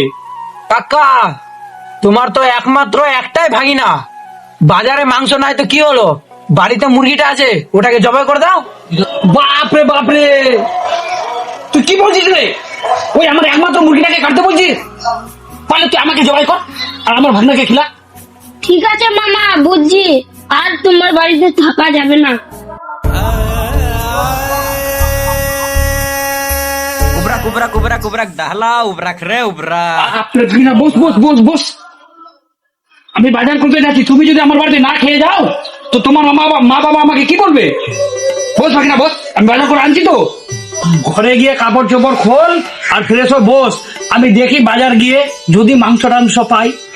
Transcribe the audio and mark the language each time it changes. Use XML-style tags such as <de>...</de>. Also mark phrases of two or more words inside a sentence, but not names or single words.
<bn>কাকা, তোমার তো একমাত্র একটাই ভাগিনা, বাজারে মাংস নাই তো কি হলো, বাড়িতে মুরগিটা আছে, ওটাকে জবাই করে দাও। বাপরে বাপরে, তুই কি বলছিস রে? ওই আমার একমাত্র মুরগিটাকে কাটতে বলছিস? পারলে তুই আমাকে জবাই কর আর আমার ভাগনাকে খিলা। ঠিক আছে মামা, বুঝছি, আর তোমার বাড়িতে থাকা যাবে না। Ubrak, ubrak, ubrak, ubrak, dahla, ubrak re, ubrak. আপনার ভাগনা, বস বস বস বস, আমি বাজার করতে যাচ্ছি, তুমি যদি আমার বাড়িতে না খেয়ে যাও তো তোমার মা বাবা আমাকে কি বলবে? বস ভাগনা বস, আমি বাজার করে আনছি তো। ঘরে গিয়ে কাপড় চোপড় খোল আর ফ্রেশ হয়ে বস, আমি দেখি বাজার গিয়ে যদি মাংস টাংস পাই।</bn>